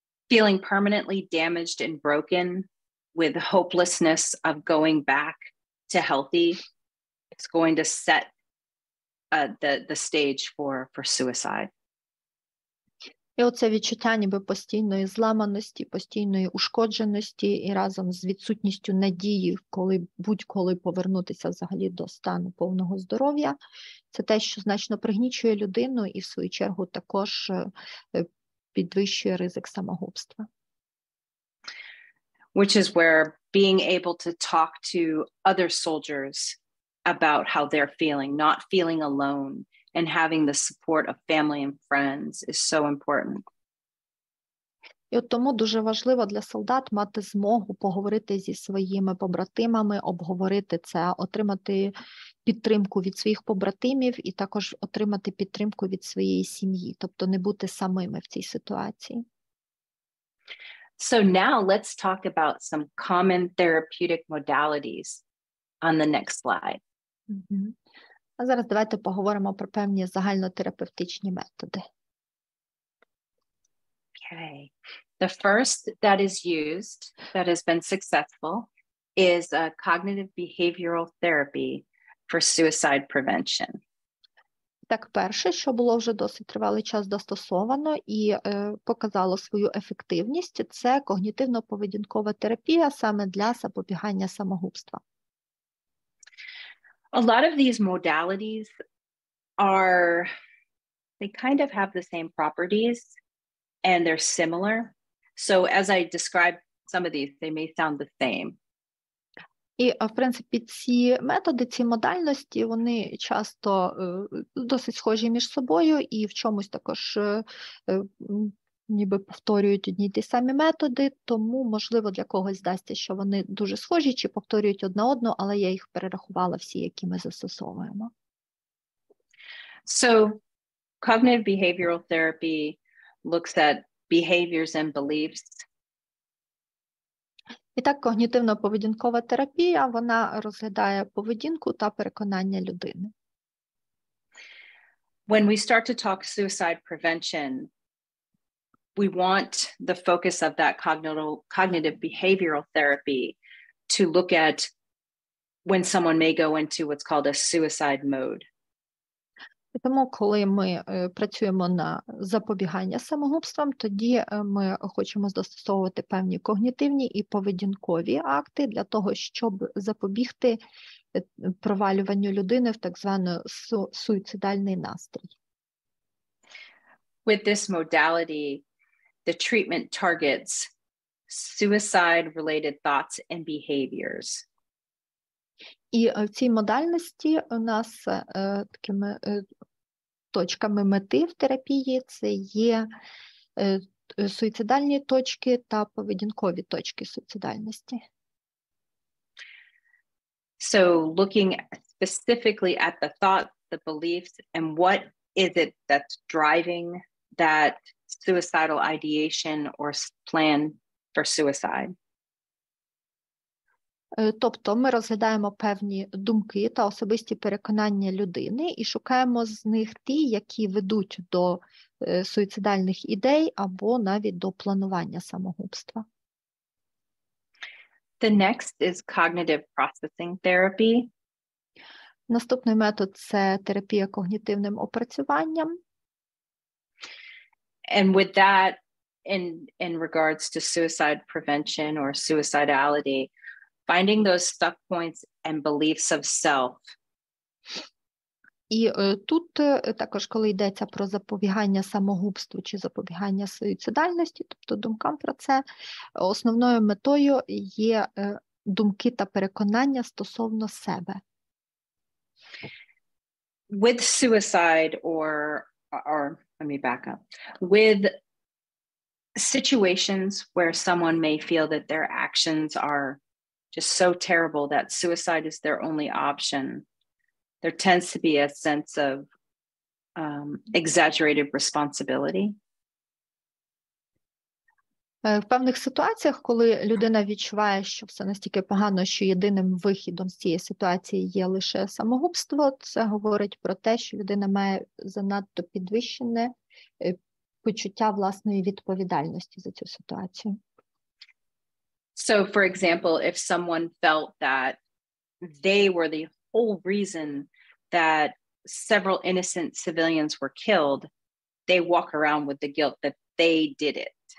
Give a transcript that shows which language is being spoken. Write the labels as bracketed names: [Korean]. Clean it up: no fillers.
[English] Feeling permanently damaged and broken with hopelessness of going back to healthy, it's going to set the stage for suicide. [Ukrainian] І оце відчуття ніби постійної зламаності, постійної ушкодженості і разом з відсутністю надії, будь-коли повернутися взагалі до стану повного здоров'я, це те, що значно пригнічує людину і в свою чергу також підвищує ризик самогубства. [English] Which is where being able to talk to other soldiers about how they're feeling, not feeling alone, and having the support of family and friends is so important. [Ukrainian] І от тому дуже важливо для солдат мати змогу поговорити зі своїми побратимами, обговорити це, отримати підтримку від своїх побратимів і також отримати підтримку від своєї сім'ї, тобто не бути самими в цій ситуації. [English] So now let's talk about some common therapeutic modalities on the next slide. [Ukrainian] А зараз давайте поговоримо про певні загальнотерапевтичні методи. [English] Okay. The first that is used, that has been successful, is cognitive behavioral therapy for suicide prevention. [Ukrainian] Так, перше, що було вже досить тривалий час застосовано і показало свою ефективність, це когнітивно-поведінкова терапія саме для запобігання самогубства. [English] A lot of these modalities they kind of have the same properties and they're similar. So as I describe some of these, they may sound the same. [Ukrainian] І, в принципі, ці методи, ці модальності, вони часто досить схожі між собою і в чомусь також ніби повторюють одні й ті самі методи, тому, можливо, для когось здасться, що вони дуже схожі чи повторюють одна одну, але я їх перерахувала всі, які ми застосовуємо. [English] So cognitive behavioral therapy looks at behaviors and beliefs. [Ukrainian] І так, когнітивно-поведінкова терапія, вона розглядає поведінку та переконання людини. [English] When we start to talk suicide prevention, we want the focus of that cognitive behavioral therapy to look at when someone may go into what's called a suicide mode. [Ukrainian] Тому, коли ми працюємо на запобігання самогубствам, тоді ми хочемо застосовувати певні когнітивні і поведінкові акти для того, щоб запобігти провалюванню людини в так званий суїцидальний настрій. [English] With this modality, the treatment targets suicide-related thoughts and behaviors. [Ukrainian] І в цій модальності у нас такими точками мети в терапії це є суїцидальні точки та поведінкові точки суїцидальності. [English] So looking specifically at the thoughts, the beliefs, and what is it that's driving that suicidal ideation or plan for suicide. [Ukrainian] Тобто ми розглядаємо певні думки та особисті переконання людини і шукаємо з них ті, які ведуть до суїцидальних ідей або навіть до планування самогубства. [English] The next is cognitive processing therapy. [Ukrainian] Наступний метод – це терапія когнітивним опрацюванням. [English] And with that, in regards to suicide prevention or suicidality, finding those stuck points and beliefs of self. [Ukrainian] І тут також, коли йдеться про запобігання самогубству чи запобігання суїцидальності, тобто думкам про це, основною метою є думки та переконання стосовно себе. [English] With suicide or let me back up. With situations where someone may feel that their actions are just so terrible that suicide is their only option, there tends to be a sense of exaggerated responsibility. [Ukrainian] В певних ситуаціях, коли людина відчуває, що все настільки погано, що єдиним вихідом з цієї ситуації є лише самогубство, це говорить про те, що людина має занадто підвищене почуття власної відповідальності за цю ситуацію. [English] So, for example, if someone felt that they were the whole reason that several innocent civilians were killed, they walk around with the guilt that they did it.